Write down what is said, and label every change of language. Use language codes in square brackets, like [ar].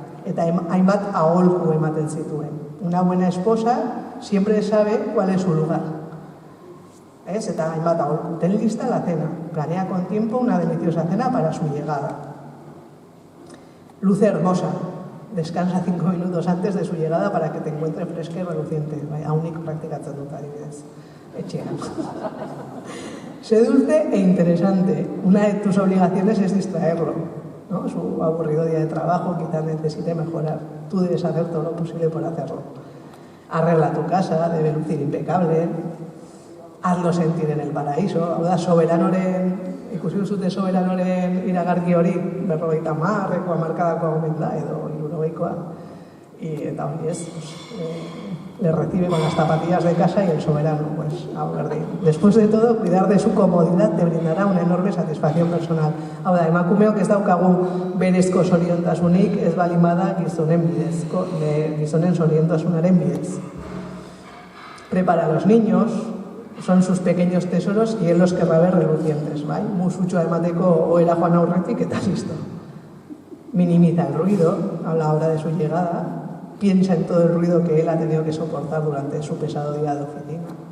[eu] Eta hainbat aholku ematen zituen. [es] Una buena esposa siempre sabe cuál es su lugar. ¿Es? [eu] Eta hainbat aholku. [es] Ten lista la cena. Planea con tiempo una deliciosa cena para su llegada. Luz hermosa. Descansa 5 minutos antes de su llegada para que te encuentre fresca y reluciente. [eu] Haunik praktikatzen dut adibidez. Etxean. [es] Sé dulce e interesante. Una de tus obligaciones es distraerlo, ¿no? Su aburrido día de trabajo quizás necesite mejorar. Tú debes hacer todo lo posible por hacerlo. Arregla tu casa, debe lucir impecable. Hazlo sentir en el paraíso. [eu] Hau da, soberanoren, ikusi duzute soberanoren iragarki hori, 50 hamarkadako aumenta edo 60koa. Eta hori ez, [es] le recibe con las zapatillas de casa y el soberano, pues, [eu] a berdin. [es] Después de todo, cuidar de su comodidad te brindará una enorme satisfacción personal. [eu] Hau da, emakumeok ez daukagu berezko zoriontasunik, ez balimada gizonen zoriontasunaren bidez. [es] Prepara a los niños, son sus pequeños tesoros y él los querrá ver relucientes, [eu] bai? Musutxoa emateko ohera joan aurretik eta listo. [es] Minimiza el ruido a la hora de su llegada. Piensa en todo el ruido que él ha tenido que soportar durante su pesado día de oficina.